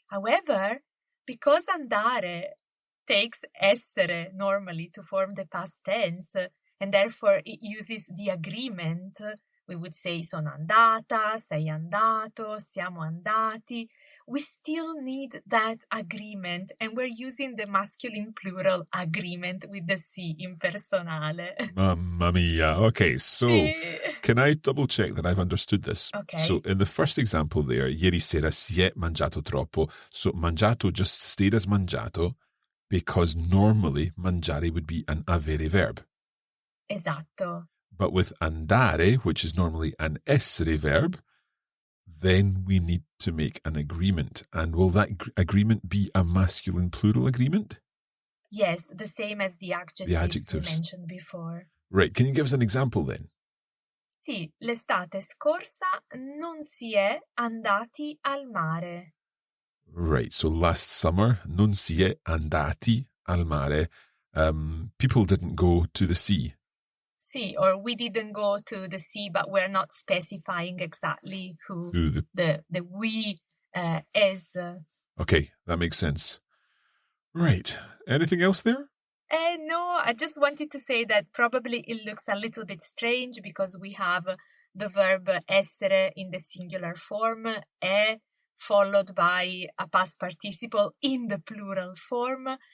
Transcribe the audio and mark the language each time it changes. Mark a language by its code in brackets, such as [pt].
[en] However, because andare takes essere normally to form the past tense, and therefore it uses the agreement, we would say [it] sono andata, sei andato, siamo andati. [en] We still need that agreement, and we're using the masculine plural agreement with the si impersonale. [it] Mamma mia. [en] Okay, so [it] Sì. [en] can I double check that I've understood this? Okay. So in the first example there, [it] ieri sera si è mangiato troppo. [en] So mangiato just stayed as mangiato because normally mangiare would be an avere verb. [it] Esatto. [en] But with andare, which is normally an essere verb, then we need to make an agreement. And will that agreement be a masculine plural agreement? Yes, the same as the adjectives we mentioned before. Right. Can you give us an example then? [it] Sì, l'estate scorsa non si è andati al mare. [en] Right. So last summer, [it] non si è andati al mare. [en] People didn't go to the sea. Sì, or we didn't go to the sea, but we're not specifying exactly who the we is. Okay, that makes sense. Right. Anything else there? No, I just wanted to say that probably it looks a little bit strange because we have the verb essere in the singular form, è, followed by a past participle in the plural form.